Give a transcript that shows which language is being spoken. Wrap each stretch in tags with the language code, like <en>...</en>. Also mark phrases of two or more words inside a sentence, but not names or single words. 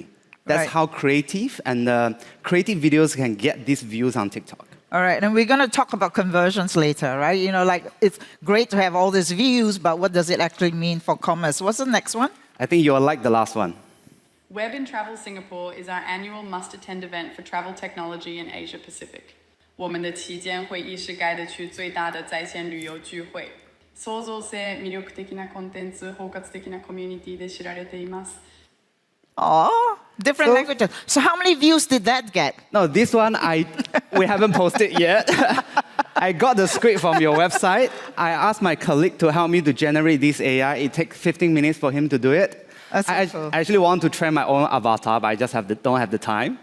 <en>That's how creative and creative videos can get these views on TikTok. All right, and we're going to talk about conversions later, right? You know, like it's great to have all these views, but what does it actually mean for commerce? What's the next one? I think you'll like the last one. Web in Travel Singapore is our annual must-attend event for travel technology in Asia Pacific.</en> <zh>我们的期间会议是该地区最大的在线旅游聚会。</zh> <ja>創造性、魅力的なコンテンツ、包括的なコミュニティで知られています。</ja> <en>Oh, different languages. So how many views did that get? No, this one we haven't posted yet. I got the script from your website. I asked my colleague to help me to generate this AI. It takes 15 minutes for him to do it. I actually want to train my own avatar, but I just don't have the time.</en>